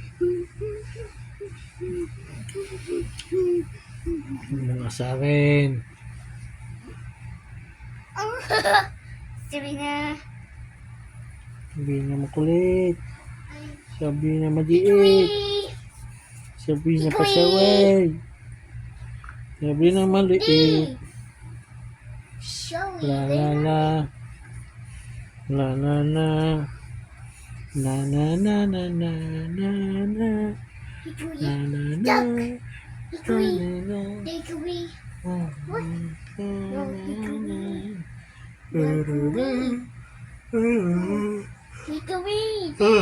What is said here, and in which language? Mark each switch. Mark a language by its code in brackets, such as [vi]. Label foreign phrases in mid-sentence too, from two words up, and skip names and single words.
[tl] Mga sa akin. Sabi na. Sabi na makulit. Sabi na madiit. Sabi na pasaway. Sabi na maliit. [en] Show La la la. La la la. Na na na na na na na. Na na na. Take away. Take away.